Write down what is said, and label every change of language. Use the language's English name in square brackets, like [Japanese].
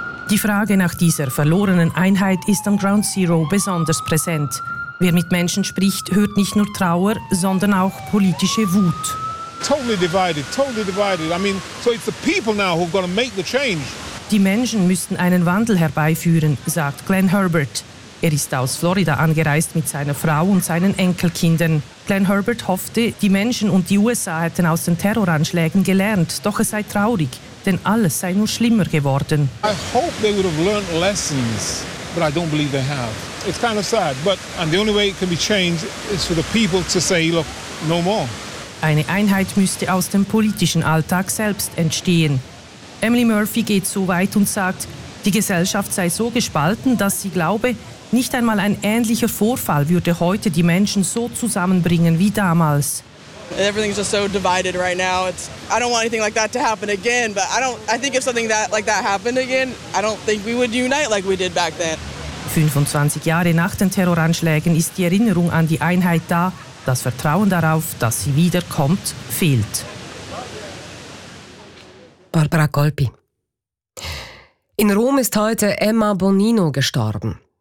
[German] Die Frage nach dieser verlorenen Einheit ist am Ground Zero besonders präsent. Wer mit Menschen spricht, hört nicht nur Trauer, sondern auch politische Wut. [English] Totally divided. I mean, so it's the people now who've got to make the change. [German] Die Menschen müssten einen Wandel herbeiführen, sagt Glenn Herbert. Er ist aus Florida angereist mit seiner Frau und seinen Enkelkindern. Glenn Herbert hoffte, die Menschen und die USA hätten aus den Terroranschlägen gelernt, doch es sei traurig. Denn alles sei nur schlimmer geworden. [English] I hope they would have learned lessons, but I don't believe they have. It's kind of sad, but and the only way it can be changed is for the people to say, look, no more. [German] Eine Einheit müsste aus dem politischen Alltag selbst entstehen. Emily Murphy geht so weit und sagt, die Gesellschaft sei so gespalten, dass sie glaube, nicht einmal ein ähnlicher Vorfall würde heute die Menschen so zusammenbringen wie damals. [English] Everything's just so divided right now. I don't want anything like that to happen again, but I think if something like that happened again, I don't think we would unite like we did back then. [German] 25 Jahre nach den Terroranschlägen ist die Erinnerung an die Einheit da. Das Vertrauen darauf, dass sie wiederkommt, fehlt. Barbara Golpi. In Rom ist heute Emma Bonino gestorben.